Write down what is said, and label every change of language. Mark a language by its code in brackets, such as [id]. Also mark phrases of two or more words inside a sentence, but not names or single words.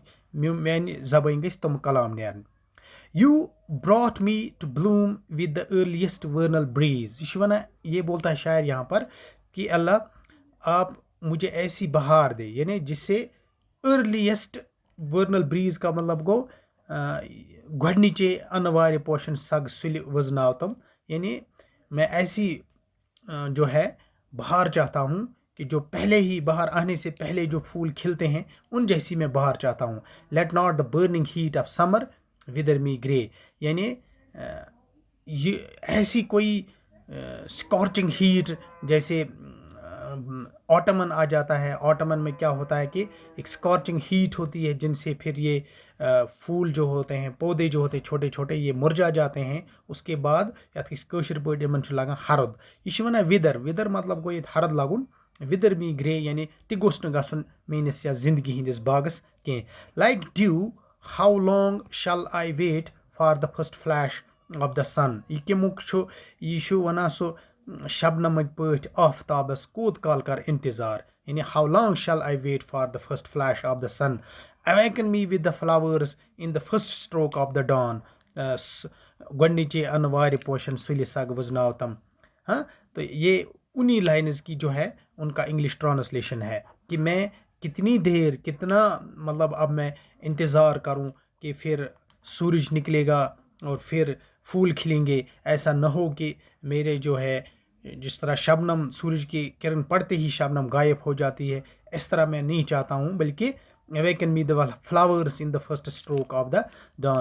[ks] میانہِ زبٲنۍ گژھِ تم کلام نیرن. [en] You brought me to bloom with the earliest vernal breeze. [ks] یہ چھُ وَنان [ur] یہ بولتا ہے شاعر یہاں پر کہ اللہ آپ مجھے ایسی بہار دے یعنی جس سے [en] earliest vernal breeze [ur] کا مطلب [ks] گو گۄڈنِچے انہٕ وارِ پوشن سگ سُلہِ وزناو تم. [ur] یعنی میں ایسی جو ہے بہار چاہتا ہوں کہ جو پہلے ہی بہار آنے سے پہلے جو پھول کھلتے ہیں ان جیسی میں بہار چاہتا ہوں. [en] let not the burning heat of summer wither me grey, [ur] یعنی یہ ایسی کوئی [en] scorching heat, [ur] جیسے آٹمن آ جاتا ہے. آٹمن میں کیا ہوتا ہے کہ ایک [en] scorching heat [ur] ہوتی ہے جن سے پھر یہ پھول جو ہوتے ہیں، پودے جو ہوتے ہیں چھوٹے چھوٹے، یہ مرجا جاتے ہیں. اس کے بعد [ks] یتھ کٲشِر پٲٹھۍ یِمن چھُ لگان ہرُد. یہ چھِ وَنان وِدر. وِدر مطلب گوٚو ییٚتہِ ہرُد لگُن. [en] wither me grey [ks] یعنی تہِ گوٚژھ نہٕ گژھُن میٲنِس یَتھ زندگی ہِنٛدِس باغس کینٛہہ. [en] like dew how long shall I wait for the first flash of the sun. [ks] یہ کمیُک چھُ، یہ چھُ وَنان سُہ شبنمٕکۍ پٲٹھۍ آفتابس کوٗت کال کر انتظار. [en] یعنی how long shall I wait for the first flash of the sun. awaken me with the flowers in the first stroke of the dawn. [ks] گۄڈنِچے انہٕ وارِ پوشن سُلہِ سگ وزناو تم. [ur] ہاں، تو یہ انہی لائنز کی جو ہے ان کا [en] English translation [ur] ہے کہ میں کتنی دیر، کتنا مطلب اب میں انتظار کروں کہ پھر سورج نکلے گا اور پھر پھول کھلیں گے. ایسا نہ ہو کہ میرے جو ہے جس طرح شبنم سورج کی کرن پڑتے ہی شبنم غائب ہو جاتی ہے، اس طرح میں نہیں چاہتا ہوں، بلکہ [en] awaken me the flowers in the first stroke of the dawn.